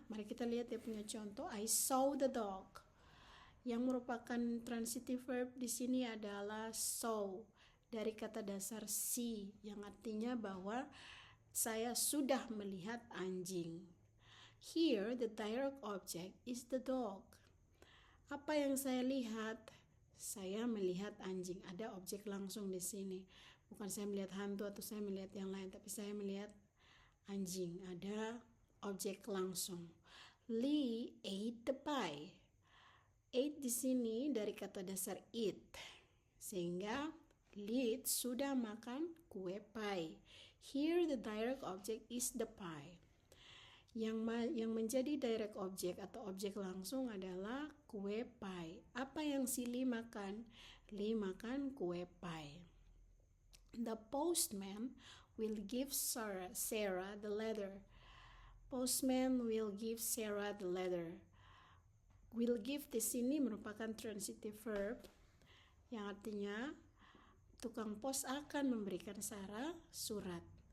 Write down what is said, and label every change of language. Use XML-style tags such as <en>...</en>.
<id>Mari kita lihat dia punya contoh.</id> <en>I saw the dog.</en> <id>Yang merupakan transitive verb di sini adalah saw dari kata dasar see yang artinya bahwa saya sudah melihat anjing.</id> <en>Here the direct object is the dog.</en> <id>Apa yang saya lihat? Saya melihat anjing. Ada objek langsung di sini. Bukan saya melihat hantu atau saya melihat yang lain, tapi saya melihat anjing. Ada objek langsung.</id> <en>Lee ate the pie.</en> <id>Ate di sini dari kata dasar eat, sehingga Lee sudah makan kue pie.</id> <en>Here the direct object is the pie.</en> <id>Yang menjadi direct object atau objek langsung adalah kue pie. Apa yang si Lee makan? Lee makan kue pie.</id> <en>The postman will give Sarah the letter. Postman will give Sarah the letter.</en> <id>Will give di sini merupakan transitive verb yang artinya tukang pos akan memberikan Sarah surat.</id>